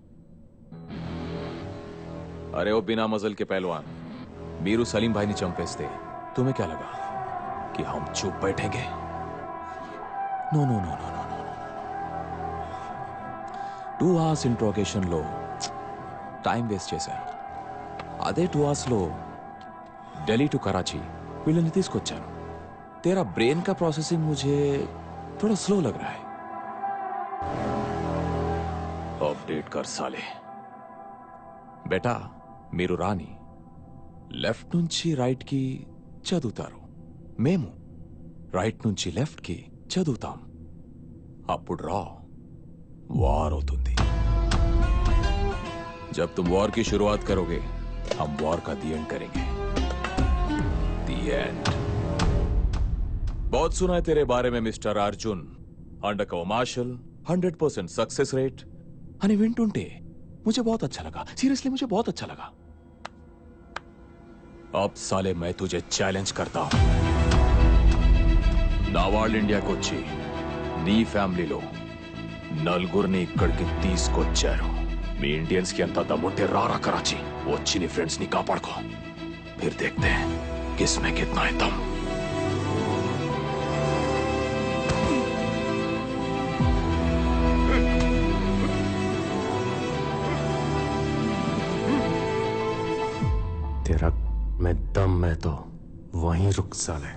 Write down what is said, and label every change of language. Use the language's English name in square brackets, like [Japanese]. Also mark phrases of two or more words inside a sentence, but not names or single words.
[Hindi] अरे ओ बिना मजल के पहलवान, [Telugu] మీరు సలీం భాయ్ని చంపేస్తే [Hindi] तुम्हे क्या लगा कि हम चुप बैठेंगे? [English] no no no no no no [Telugu] 2 hours ఇంట్రోగేషన్ లో [English] time waste [Telugu] చేశారు. అదే 2 hours లో ఢిల్లీ టు कराची వీళ్ళని తీసుకొచ్చాను. [Hindi] तेरा ब्रेन का प्रोसेसिंग मुझे थोड़ा स्लो लग रहा है. अपडेट कर साले. बेटा [Telugu] మీరు రాని లెఫ్ట్ నుంచి రైట్కి చదువుతారు, మేము రైట్ నుంచి లెఫ్ట్కి చదువుతాం. అప్పుడు వార్ అవుతుంది. [Hindi] जब तुम वॉर की शुरुआत करोगे हम वॉर का [English] the end [Hindi] करेंगे. [English] the end. [Hindi] बहुत सुना है तेरे बारे में मिस्टर अर्जुन. [English] under cover marshal, 100% success rate. [Telugu] అని వింటుంటే [Hindi] मुझे बहुत अच्छा लगा. सीरियसली मुझे बहुत अच्छा लगा. अब साले मैं तुझे चैलेंज करता हूं. [Telugu] నా వాళ్ళు ఇండియాకి వచ్చి నీ ఫ్యామిలీలో నలుగురిని ఇక్కడికి తీసుకొచ్చారు. మీ ఇండియన్స్ కి ఎంత దమ్ముంటే రారా कराची వచ్చి నీ ఫ్రెండ్స్ ని కాపాడుకో. [Hindi] फिर देखते हैं किसमें कितना है दम. तेरा मैं दम मैं तो वहीं रुक साले.